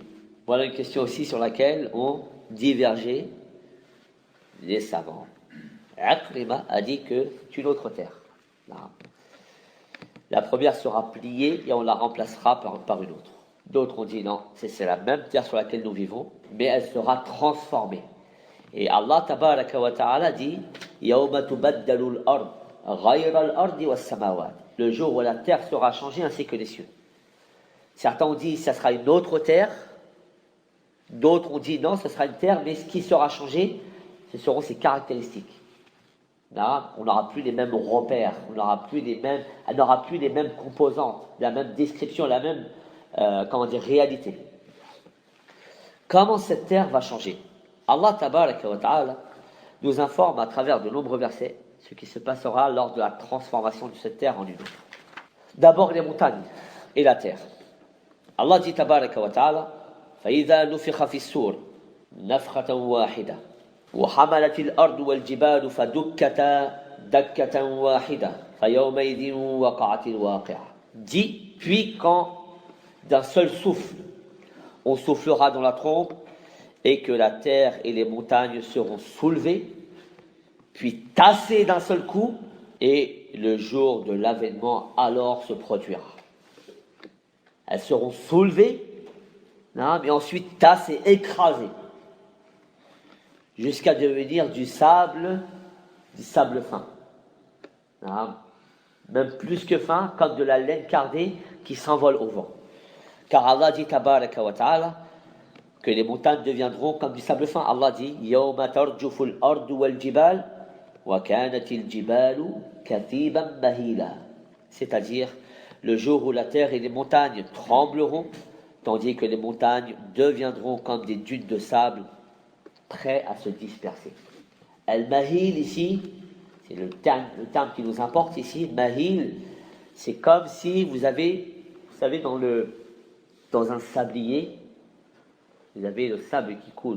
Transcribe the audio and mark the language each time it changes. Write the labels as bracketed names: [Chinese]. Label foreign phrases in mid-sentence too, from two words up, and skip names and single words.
[French] Voilà une question aussi sur laquelle ont divergé les savants. Akrima a dit que c'est une autre terre. La première sera pliée et on la remplacera par une autre. D'autres ont dit non, c'est la même terre sur laquelle nous vivons, mais elle sera transformée. [Arabic] Et الله تبارك وتعالى dit يوم تبدل الأرض غير الأرض والسماوات. [French] Le jour où la terre sera changée ainsi que les cieux. Certains ont dit ça sera une autre terre. D'autres ont dit non, ce sera une terre, mais ce qui sera changé, ce seront ses caractéristiques. Là, on n'aura plus les mêmes repères, elle n'aura plus les mêmes composantes, la même description, la même réalité. Comment cette terre va changer? [Arabic] الله تبارك وتعالى [French] nous informe à travers de nombreux versets ce qui se passera lors de la transformation de cette terre en une autre. D'abord les montagnes et la terre. [Arabic] Allah dit تبارك وتعالى فإذا نفخ في الصور نفخة واحدة وحملت الأرض والجبال فدكتا دكة واحدة فيومئذ وقعت الواقعة. [French] Dit, puis quand d'un seul souffle on soufflera dans la trompe et que la terre et les montagnes seront soulevées puis tassées d'un seul coup et le jour de l'avènement alors se produira. Elles seront soulevées, mais ensuite tassées, écrasées, jusqu'à devenir du sable fin. Même plus que fin, comme de la laine cardée qui s'envole au vent. Car Allah dit [Arabic] تبارك وتعالى [French] que les montagnes deviendront comme du sable fin. [Arabic] Allah dit يوم ترجف الأرض والجبال وكانت الجبال كثيبا مهيلا. [French] C'est-à-dire le jour où la terre et les montagnes trembleront, tandis que les montagnes deviendront comme des dunes de sable prêts à se disperser. Al-mahil ici, c'est le terme qui nous importe ici. Mahil, c'est comme si vous savez, dans un sablier, vous avez le sable qui coule.